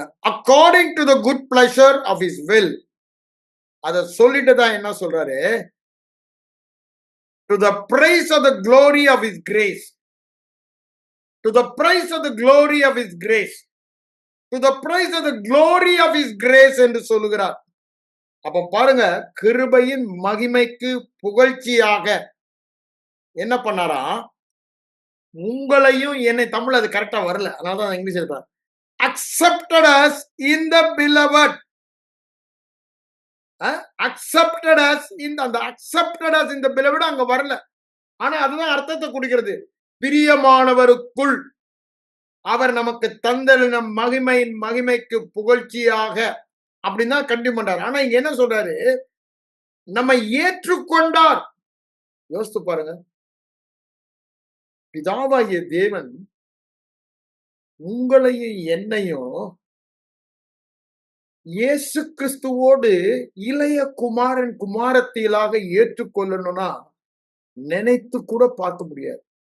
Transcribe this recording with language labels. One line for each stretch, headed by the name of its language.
English: according to the good pleasure of his will.
Tamil: அத சொல்லிட்டு தான் என்ன சொல்றாரு?
English: to the praise of the glory of his grace. to the praise of the glory of his grace. to the praise of the glory of his grace
Tamil: என்று சொல்லுகிறார். அப்ப பாருங்க, கிருபையின் மகிமைக்கு புகழ்ச்சியாக என்ன பண்ணாரா? உங்களையும் என்னை, தமிழ் அது கரெக்டா வரல, அதனாலதான் இங்கிலீஷ் இருப்பார்.
English: accepted us in the beloved. accepted us in the accepted us in the beloved
Tamil: அங்க வரல. ஆனா அதுதான் அர்த்தத்தை கொடுக்கிறது. பிரியமானவருக்குள். அவர் நமக்கு தந்தன மகிமையின் மகிமைக்கு புகழ்ச்சியாக அப்படின்னு தான் கண்டினியூ பண்றாரு. ஆனா இங்க என்ன சொல்றாரு, நம்மை ஏற்றுக்கொண்டார். யோசித்து பாருங்க, பிதாவாகிய தேவன் உங்களையும் என்னையும் இயேசு கிறிஸ்துவோடு இளைய குமாரன் குமாரத்தியலாக ஏற்றுக்கொள்ளணும்னா நினைத்து கூட பார்க்க முடியாது.